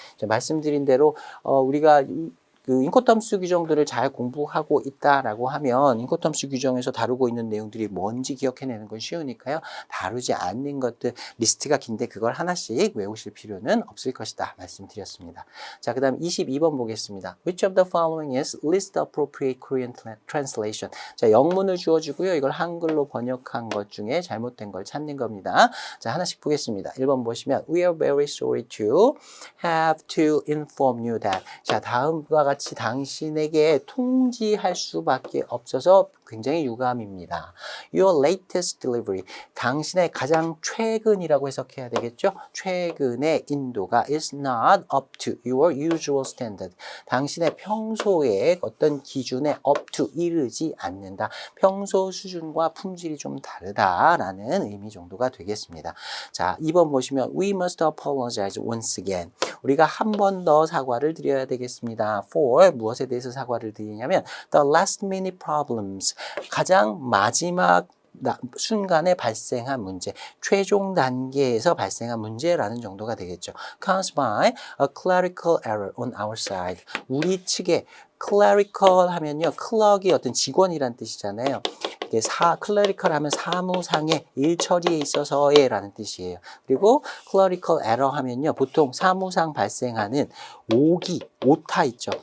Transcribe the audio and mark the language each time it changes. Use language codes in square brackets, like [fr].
[ko] 말씀드린 대로 우리가 그 인코텀스 규정들을 잘 공부하고 있다라고 하면 인코텀스 규정에서 다루고 있는 내용들이 뭔지 기억해내는 건 쉬우니까요. 다루지 않는 것들 리스트가 긴데 그걸 하나씩 외우실 필요는 없을 것이다 말씀드렸습니다. 자, 그 다음 22번 보겠습니다. [en] Which of the following is least appropriate Korean translation? [ko] 자, 영문을 주어주고요. 이걸 한글로 번역한 것 중에 잘못된 걸 찾는 겁니다. 자, 하나씩 보겠습니다. 1번 보시면 [en] We are very sorry to have to inform you that. [ko] 자, 다음과 같이 당신에게 통지할 수밖에 없어서 굉장히 유감입니다. [en] Your latest delivery. [ko] 당신의 가장 최근이라고 해석해야 되겠죠? 최근의 인도가 [en] is not up to your usual standard. [ko] 당신의 평소의 어떤 기준에 up to 이르지 않는다. 평소 수준과 품질이 좀 다르다라는 의미 정도가 되겠습니다. 자, 2번 보시면 [en] We must apologize once again. [ko] 우리가 한 번 더 사과를 드려야 되겠습니다. [en] For [ko] 무엇에 대해서 사과를 드리냐면 [en] the last minute problems. [ko] 가장 마지막 순간에 발생한 문제, 최종 단계에서 발생한 문제라는 정도가 되겠죠. [en] Caused by a clerical error on our side. [ko] 우리 측에 clerical 하면요, clerk이 어떤 직원이란 뜻이잖아요. 클래리컬 하면 사무상의 일 처리에 있어서의 라는 뜻이에요. 그리고 clerical error 하면요, 보통 사무상 발생하는 오타 있죠.